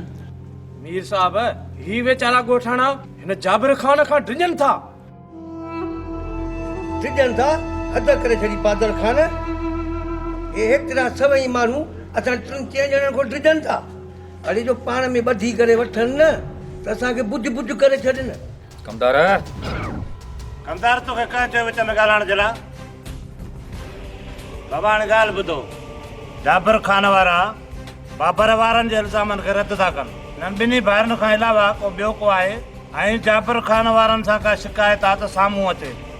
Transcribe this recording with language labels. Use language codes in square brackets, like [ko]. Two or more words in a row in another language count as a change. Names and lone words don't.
[sd] मीर साहब ही वेचारा ॻोठाणा हिन जाबिर खान खां डिॼनि था। डिॼनि था? हद करे छॾी बादल खान। हे हेतिरा सभई माण्हू असां टिनि चइनि ॼणनि खां डिॼनि था। अड़े जो पाण में ॿधी करे वठनि न त असांखे बुझ बुझ करे छॾनि। कमदार तोखे कंहिं चयो विच में ॻाल्हाइण जे लाइ? बाबा हाणे ॻाल्हि ॿुधो, जाबिर खान वारा बाबर वारनि जे इल्ज़ामनि खे रद्द था कनि। हिननि ॿिन्ही भाइरनि खां अलावा को ॿियो को आहे ऐं जाबिर खान वारनि सां का शिकायत आहे त साम्हूं अचे।